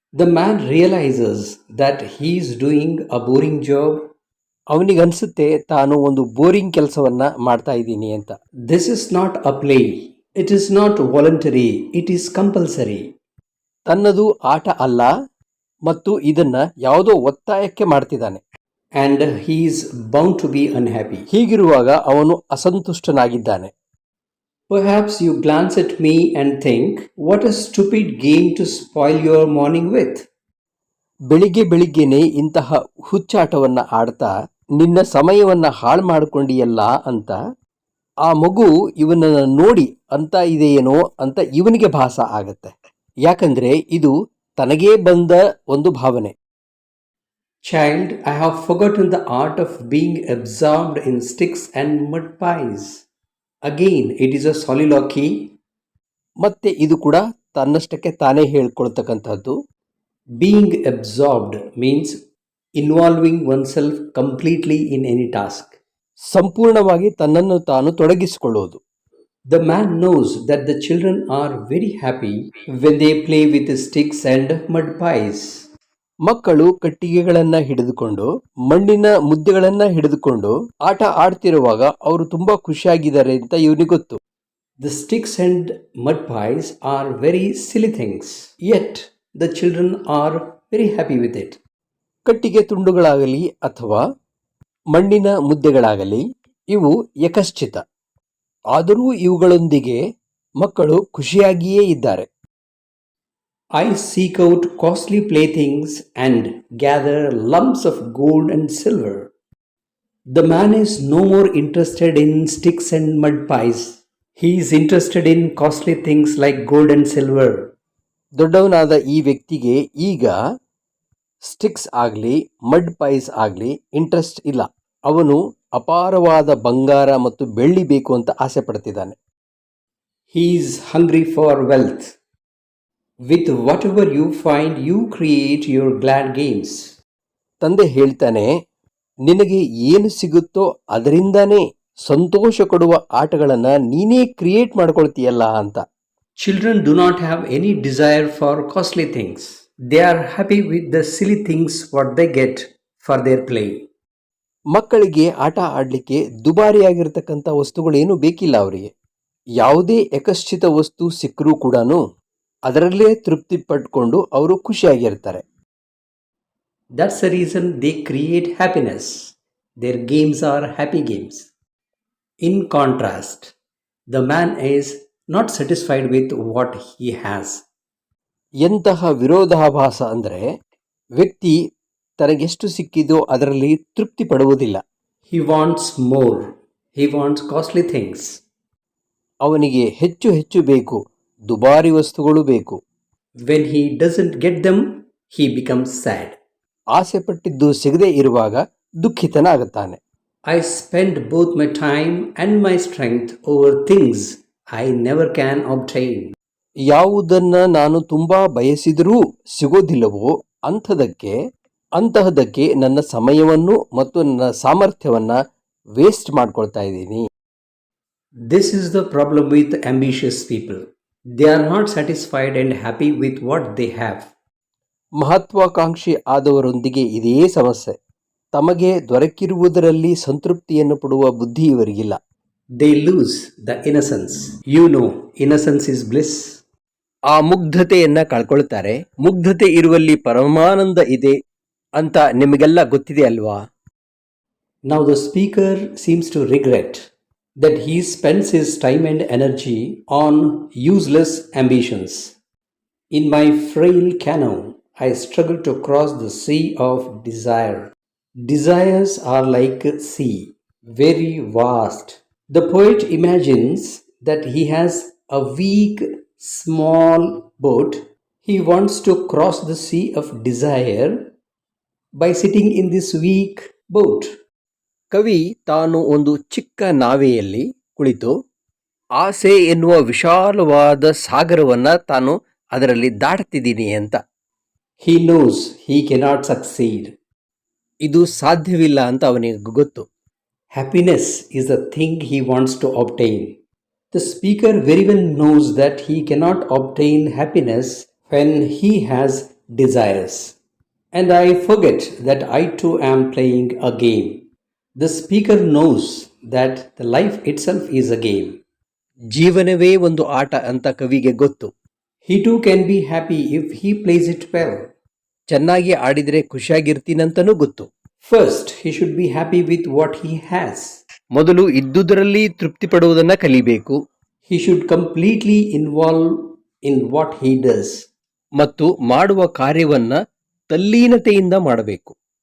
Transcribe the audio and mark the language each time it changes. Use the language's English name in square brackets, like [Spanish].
[English] The man realises that he is doing a boring job. [Kannada] ಅವನಿಗನ್ಸುತ್ತೆ ತಾನು ಒಂದು boring ಕೆಲಸವನ್ನ ಮಾಡ್ತಾ ಇದ್ದೀನಿ ಅಂತ. [English] This is not a play, it is not voluntary, it is compulsory. [Kannada] ತನ್ನದು ಆಟ ಅಲ್ಲ ಮತ್ತು ಇದನ್ನ ಯಾವುದೋ ಒತ್ತಾಯಕ್ಕೆ ಮಾಡ್ತಿದ್ದಾನೆ. [English] and he is bound to be unhappy. [Kannada] ಹೀಗಿರುವಾಗ ಅವನು ಅಸಂತುಷ್ಟನಾಗಿದ್ದಾನೆ. [English] Perhaps you glance at me and think, what a stupid game to spoil your morning with. [Kannada] ಬೆಳಿಗ್ಗೆನೆ ಇಂತಹ ಹುಚ್ಚಾಟವನ್ನ ಆಡ್ತಾ ನಿನ್ನ ಸಮಯವನ್ನ ಹಾಳು ಮಾಡಿಕೊಂಡಿಯಲ್ಲ ಅಂತ ಆ ಮಗು ಇವನನ್ನ ನೋಡಿ ಅಂತ ಇದೆಯೇನೋ ಅಂತ ಇವನಿಗೆ ಭಾಸ ಆಗತ್ತೆ. ಯಾಕಂದ್ರೆ ಇದು ತನಗೇ ಬಂದ ಒಂದು ಭಾವನೆ. [English] Child, I have forgotten the art of being absorbed in sticks and mud pies. Again, it is a soliloquy. [Kannada] ಮತ್ತೆ ಇದು ಕೂಡ ತನ್ನಷ್ಟಕ್ಕೆ ತಾನೇ ಹೇಳ್ಕೊಳ್ತಕ್ಕಂಥದ್ದು. [English] Being absorbed means involving oneself completely in any task. [Kannada] ಸಂಪೂರ್ಣವಾಗಿ ತನ್ನನ್ನು ತಾನು ತೊಡಗಿಸಿಕೊಳ್ಳುವುದು. [English] The man knows that the children are very happy when they play with sticks and mud pies. [Kannada] ಮಕ್ಕಳು ಕಟ್ಟಿಗೆಗಳನ್ನ ಹಿಡಿದುಕೊಂಡು ಮಣ್ಣಿನ ಮುದ್ದೆಗಳನ್ನ ಹಿಡಿದುಕೊಂಡು ಆಟ ಆಡ್ತಿರುವಾಗ ಅವರು ತುಂಬಾ ಖುಷಿಯಾಗಿದ್ದಾರೆ ಅಂತ ಇವನಿಗೆ ಗೊತ್ತು. [English] The sticks and mud pies are very silly things, yet the children are very happy with it. [Kannada] ಕಟ್ಟಿಗೆ ತುಂಡುಗಳಾಗಲಿ ಅಥವಾ ಮಣ್ಣಿನ ಮುದ್ದೆಗಳಾಗಲಿ ಇವು ಯಕಶ್ಚಿತ, ಆದರೂ ಇವುಗಳೊಂದಿಗೆ ಮಕ್ಕಳು ಖುಷಿಯಾಗಿಯೇ ಇದ್ದಾರೆ. [English] I seek out costly playthings and gather lumps of gold and silver. The man is no more interested in sticks and mud pies. He is interested in costly things like gold and silver. [Kannada] ದೊಡ್ಡವನಾದ ಈ ವ್ಯಕ್ತಿಗೆ ಈಗ sticks ಆಗಲಿ mud pies ಆಗಲಿ interest ಇಲ್ಲ. ಅವನು ಅಪಾರವಾದ ಬಂಗಾರ ಮತ್ತು ಬೆಳ್ಳಿ ಬೇಕು ಅಂತ ಆಸೆ ಪಡ್ತಿದ್ದಾನೆ. [English] He is hungry for wealth. With whatever you find, you create your glad games. [Kannada] ತಂದೆ ಹೇಳ್ತಾನೆ, ನಿನಗೆ ಏನು ಸಿಗುತ್ತೋ ಅದರಿಂದಾನೇ ಸಂತೋಷ ಕೊಡುವ ಆಟಗಳನ್ನು ನೀನೇ ಕ್ರಿಯೇಟ್ ಮಾಡ್ಕೊಳ್ತೀಯಲ್ಲ ಅಂತ. [English] Children do not have any desire for costly things. They are happy with the silly things what they get for their play. [Kannada] ಮಕ್ಕಳಿಗೆ ಆಟ ಆಡಲಿಕ್ಕೆ ದುಬಾರಿಯಾಗಿರ್ತಕ್ಕಂಥ ವಸ್ತುಗಳೇನು ಬೇಕಿಲ್ಲ ಅವರಿಗೆ. ಯಾವುದೇ ಯಕಶ್ಚಿತ ವಸ್ತು ಸಿಕ್ಕರೂ ಕೂಡ ಅದರಲ್ಲೇ ತೃಪ್ತಿ ಪಟ್ಕೊಂಡು ಅವರು ಖುಷಿಯಾಗಿರ್ತಾರೆ. [English] That's the reason they create happiness. Their games are happy games. In contrast, the man is not satisfied with what he has. [Kannada] ಎಂತಹ ವಿರೋಧಾಭಾಸ ಅಂದರೆ ವ್ಯಕ್ತಿ ತನಗೆಷ್ಟು ಸಿಕ್ಕಿದೋ ಅದರಲ್ಲಿ ತೃಪ್ತಿ ಪಡುವುದಿಲ್ಲ. [English] He wants more. He wants costly things. [Kannada] ಅವನಿಗೆ ಹೆಚ್ಚು ಹೆಚ್ಚು ಬೇಕು, ದುಬಾರಿ ವಸ್ತುಗಳು ಬೇಕು. [English] When he doesn't get them, he becomes sad. [Kannada] ಆಸೆ ಪಟ್ಟಿದ್ದು ಸಿಗದೇ ಇರುವಾಗ ದುಃಖಿತನಾಗುತ್ತಾನೆ. [English] I spend both my time and my strength over things I never can obtain. [Kannada] ಯಾವುದನ್ನ ನಾನು ತುಂಬಾ ಬಯಸಿದರೂ ಸಿಗೋದಿಲ್ಲವೋ ಅಂತಹದಕ್ಕೆ ನನ್ನ ಸಮಯವನ್ನು ಮತ್ತು ನನ್ನ ಸಾಮರ್ಥ್ಯವನ್ನ ವೇಸ್ಟ್ ಮಾಡ್ಕೊಳ್ತಾ ಇದ್ದೀನಿ. [English] This is the problem with ambitious people. They are not satisfied and happy with what they have. [Kannada] ಮಹತ್ವಾಕಾಂಕ್ಷಿ ಆದವರೊಂದಿಗೆ ಇದೇ ಸಮಸ್ಯೆ. ತಮಗೆ ದೊರಕಿರುವುದರಲ್ಲಿ ಸಂತೃಪ್ತಿಯನ್ನು ಪಡುವ ಬುದ್ಧಿ ಇವರಿಗಿಲ್ಲ. [English] They lose the innocence. Innocence is bliss. [Kannada] ಆ ಮುಗ್ಧತೆಯನ್ನ ಕಳ್ಕೊಳ್ತಾರೆ. ಮುಗ್ಧತೆ ಇರುವಲ್ಲಿ ಪರಮಾನಂದ ಇದೆ ಅಂತ ನಿಮಗೆಲ್ಲ ಗೊತ್ತಿದೆ ಅಲ್ವಾ? [English] Now the speaker seems to regret that he spends his time and energy on useless ambitions. In my frail canoe, I struggle to cross the sea of desire. Desires are like a sea, very vast. The poet imagines that he has a weak, small boat. He wants to cross the sea of desire by sitting in this weak boat. [Kannada] ಕವಿ ತಾನು ಒಂದು ಚಿಕ್ಕ ನಾವೆಯಲ್ಲಿ ಕುಳಿತು ಆಸೆ ಎನ್ನುವ ವಿಶಾಲವಾದ ಸಾಗರವನ್ನ ತಾನು ಅದರಲ್ಲಿ ದಾಟುತ್ತಿದ್ದೀನಿ ಅಂತ. [English] He knows he cannot succeed. [Kannada] ಇದು ಸಾಧ್ಯವಿಲ್ಲ ಅಂತ ಅವನಿಗೆ ಗೊತ್ತು. [English] Happiness is the thing he wants to obtain. The speaker very well knows that he cannot obtain happiness when he has desires. And I forget that I too am playing a game. The speaker knows that the life itself is a game. [Kannada] ಜೀವನವೇ ಒಂದು ಆಟ ಅಂತ ಕವಿಗೆ ಗೊತ್ತು. [English] He too can be happy if he plays it well. [Kannada] ಚೆನ್ನಾಗಿ ಆಡಿದರೆ ಖುಷಿಯಾಗಿರ್ತೀನಂತನೂ ಗೊತ್ತು. [English] First, he should be happy with what he has. [Kannada] ಮೊದಲು ಇದ್ದುದರಲ್ಲಿ ತೃಪ್ತಿ ಪಡುವುದನ್ನು ಕಲಿಬೇಕು. [English] He should completely involve in what he does. [Kannada] ಮತ್ತು ಮಾಡುವ ಕಾರ್ಯವನ್ನ ತಲ್ಲೀನತೆಯಿಂದ ಮಾಡಬೇಕು.